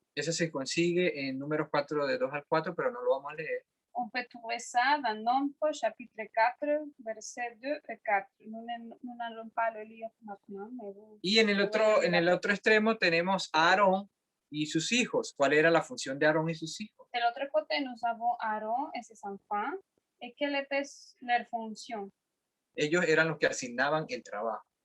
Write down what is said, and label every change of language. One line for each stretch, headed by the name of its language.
Spanish: Eso se consigue en Números 4 de 2 al 4, pero no lo vamos a leer.
French: On peut trouver ça dans Nombre, chapitre 4, versets 2 et 4. Nous n'allons pas le lire maintenant. Mais vous,
Spanish: y en el otro extremo tenemos a Aarón y sus hijos. ¿Cuál era la función de Aarón y sus hijos?
French: De l'autre côté, nous avons Aaron et ses enfants. Et quelle était leur fonction?
Spanish: Ellos eran los que asignaban el trabajo.